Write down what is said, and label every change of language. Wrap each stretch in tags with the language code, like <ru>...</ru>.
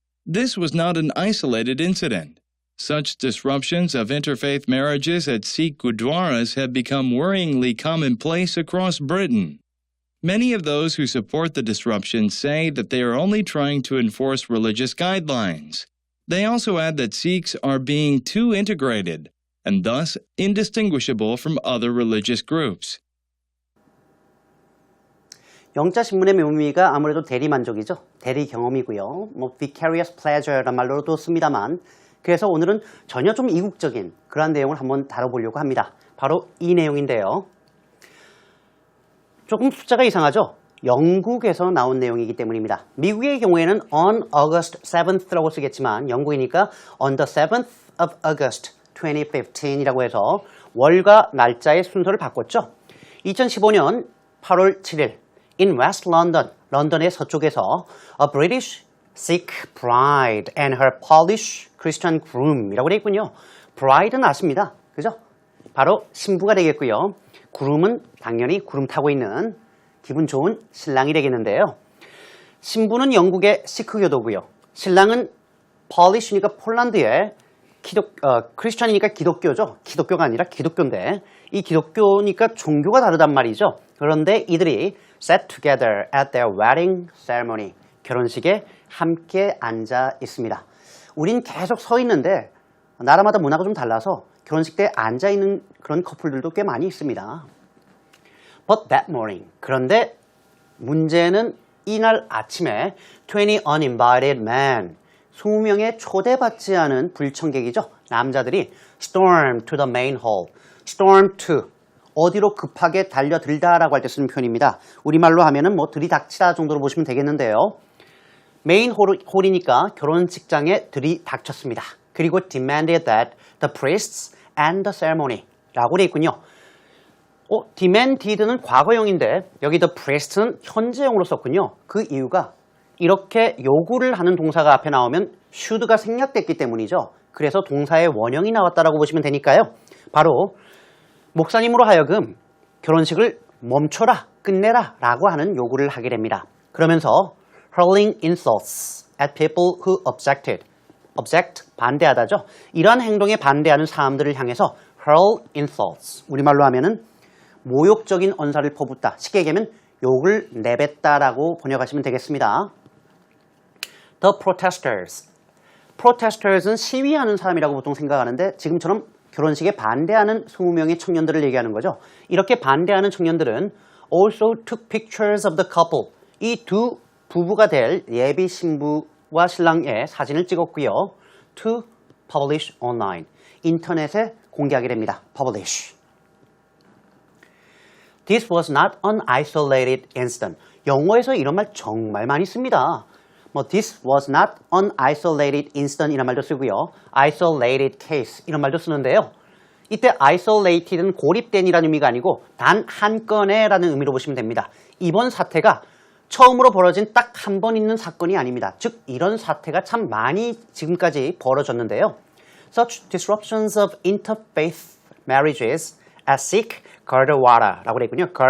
<en>This was not an isolated incident. Such disruptions of interfaith marriages at Sikh gurdwaras have become worryingly commonplace across Britain. Many of those who support the disruption say that they are only trying to enforce religious guidelines. They also add that Sikhs are being too integrated and thus indistinguishable from other religious groups.</en> <ko>영자 신문의 묘미가 아무래도 대리만족이죠. 대리 경험이고요. vicarious pleasure란 말로도 씁니다만, 그래서 오늘은 전혀 좀 이국적인 그러한 내용을 한번 다뤄보려고 합니다. 바로 이 내용인데요. 조금 숫자가 이상하죠? 영국에서 나온 내용이기 때문입니다. 미국의 경우에는</ko> <en>on August 7th</en> <ko>라고 쓰겠지만 영국이니까</ko> <en>on the 7th of August 2015</en> <ko>이라고 해서 월과 날짜의 순서를 바꿨죠. 2015년 8월 7일</ko> <en>in West London,</en> <ko>런던의 서쪽에서</ko> <en>a British Sikh bride and her Polish Christian groom이라고</en> <ko>되어 있군요. bride는 아십니다. 그죠? 바로 신부가 되겠고요. groom은 당연히 구름 타고 있는 기분 좋은 신랑이 되겠는데요. 신부는 영국의 시크교도고요. 신랑은 Polish니까 폴란드의 크리스천이니까 기독교죠. 기독교가 아니라 기독교인데 이 기독교니까 종교가 다르단 말이죠. 그런데 이들이</ko> <en>sat together at their wedding ceremony,</en> <ko>결혼식에 함께 앉아 있습니다.</ko> <en>우린 계속 서 있는데 나라마다 문화가 좀 달라서 결혼식 때 앉아 있는 그런 커플들도 꽤 많이 있습니다. But that morning,</en> <ko>그런데 문제는 이날 아침에</ko> <en>20 uninvited men,</en> <ko>20명의 초대받지 않은 불청객이죠. 남자들이</ko> <en>storm to the main hall,</en> <ko>storm to, 어디로 급하게 달려들다라고 할 때 쓰는 표현입니다. 우리말로 하면은 뭐 들이닥치다 정도로 보시면 되겠는데요. 메인 홀이니까 결혼식장에 들이닥쳤습니다. 그리고</ko> <en>demanded that the priests end the ceremony</en> <ko>라고 되어 있군요. demanded는 과거형인데 여기 the priest는 현재형으로 썼군요. 그 이유가 이렇게 요구를 하는 동사가 앞에 나오면 should가 생략됐기 때문이죠. 그래서 동사의 원형이 나왔다라고 보시면 되니까요. 바로 목사님으로 하여금 결혼식을 멈춰라, 끝내라 라고 하는 요구를 하게 됩니다. 그러면서</ko> <en>hurling insults at people who objected.</en> <ko>object, 반대하다죠. 이러한 행동에 반대하는 사람들을 향해서 hurl insults. 우리말로 하면은 모욕적인 언사를 퍼붓다. 쉽게 얘기하면 욕을 내뱉다라고 번역하시면 되겠습니다.</ko> <en>The protesters.</en> <ko>protesters는 시위하는 사람이라고 보통 생각하는데 지금처럼 결혼식에 반대하는 20명의 청년들을 얘기하는 거죠. 이렇게 반대하는 청년들은</ko> <en>also took pictures of the couple.</en> <ko>이 두 부부가 될 예비 신부와 신랑의 사진을 찍었고요.</ko> <en>To publish online.</en> <ko>인터넷에 공개하게 됩니다.</ko> <en>publish. This was not an isolated incident.</en> <ko>영어에서 이런 말 정말 많이 씁니다.</ko> <en>This was not an isolated incident</en> <ko>이런 말도 쓰고요. isolated case 이런 말도 쓰는데요. 이때 isolated는 고립된이라는 의미가 아니고 단 한 건의 라는 의미로 보시면 됩니다. 이번 사태가 처음으로 벌어진 딱 한 번 있는 사건이 아닙니다. 즉 이런 사태가 참 많이 지금까지 벌어졌는데요.</ko> <en>Such disruptions of interfaith marriages as Sikh Gurdwara라고</en> <ko>되어 있군요.</ko>